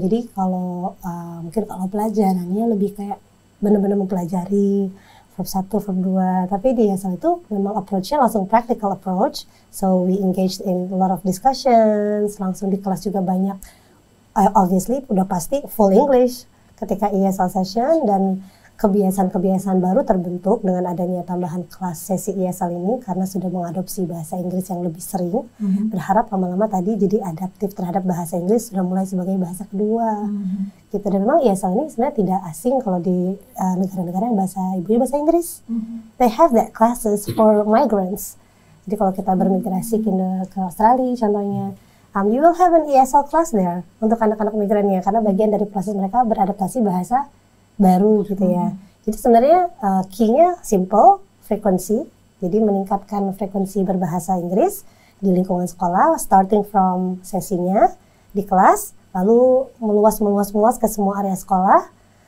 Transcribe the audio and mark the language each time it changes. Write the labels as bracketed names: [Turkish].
[Indonesian] Jadi kalau mungkin kalau pelajarannya lebih kayak benar-benar mempelajari verb 1, verb 2, tapi di ESL itu memang approach-nya langsung [English] practical approach, so we engaged in a lot of discussions, [Indonesian] langsung di kelas juga banyak, [English] obviously [Indonesian] udah pasti [English] full English [Indonesian] ketika ESL session, dan kebiasaan-kebiasaan baru terbentuk dengan adanya tambahan kelas sesi ESL ini karena sudah mengadopsi bahasa Inggris yang lebih sering. Berharap lama-lama tadi jadi adaptif terhadap bahasa Inggris, sudah mulai sebagai bahasa kedua. Gitu. Dan memang ESL ini sebenarnya tidak asing kalau di negara-negara yang bahasa ibunya bahasa Inggris. [English] They have that classes for migrants. [Indonesian] Jadi kalau kita bermigrasi ke Australia contohnya, [English] you will have an ESL class there [Indonesian] untuk anak-anak migrannya karena bagian dari proses mereka beradaptasi bahasa baru gitu ya. Jadi sebenarnya key-nya simple, frekuensi. Jadi meningkatkan frekuensi berbahasa Inggris di lingkungan sekolah, [English] starting from [Indonesian] sesinya di kelas, lalu meluas ke semua area sekolah.